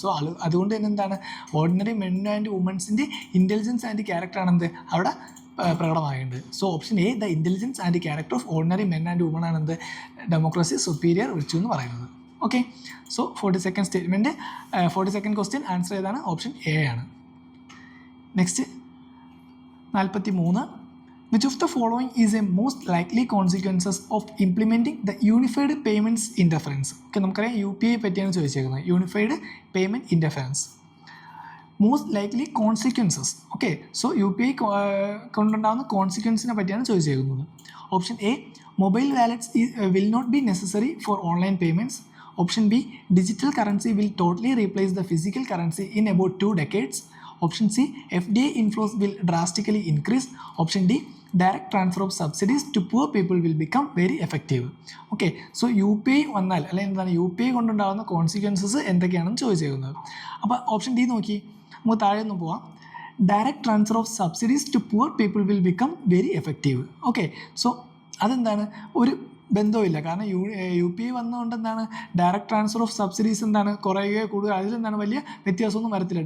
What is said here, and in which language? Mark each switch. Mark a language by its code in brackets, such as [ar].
[ml] So അതുകൊണ്ട് തന്നെ എന്താണ് ordinary men and വുമൻസിൻ്റെ intelligence and ക്യാരക്ടറാണെന്ത് അവിടെ പ്രകടമായിട്ടുണ്ട്. So option A, [en] the intelligence and character of ordinary men and woman [ml] ആണെന്ത് democracy superior virtue എന്ന് പറയുന്നത്. Okay, so 42nd question answer ഏതാണ്, option A ആണ്. Next 43. [en] Which of the following is a most likely consequences of implementing the unified payments interference? [ml] Okay, നമുക്കറിയാം UPI പറ്റിയാണ് ചോദിച്ചേക്കുന്നത്, unified payment interference. Most likely consequences. Okay, so UPI കൊണ്ടുണ്ടാകുന്ന കോൺസിക്വൻസിനെ പറ്റിയാണ് ചോദിച്ചേക്കുന്നത്. [en] Option A, mobile wallets will not be necessary for online payments. Option B, digital currency will totally replace the physical currency in about 2 decades. Option C, FDI inflows will drastically increase. Option D, direct transfer of subsidies to poor people will become very effective. [ml] Okay, so UPI വന്നാൽ അല്ലെങ്കിൽ എന്താണ് UPI കൊണ്ടുണ്ടാകുന്ന consequences എന്തൊക്കെയാണെന്ന് ചോദിച്ചേക്കുന്നത്. അപ്പോൾ option D നോക്കി, നമുക്ക് താഴെ ഒന്ന് പോവാം. [en] Direct transfer of subsidies to poor people will become very effective. [ml] Okay, so അതെന്താണ് ഒരു ബന്ധവുമില്ല. കാരണം UPI വന്നതുകൊണ്ട് എന്താണ് [en] direct transfer of subsidies [ml] എന്താണ് കുറയുകയോ കൂടുതൽ അതിലെന്താണ് വലിയ വ്യത്യാസമൊന്നും വരത്തില്ല.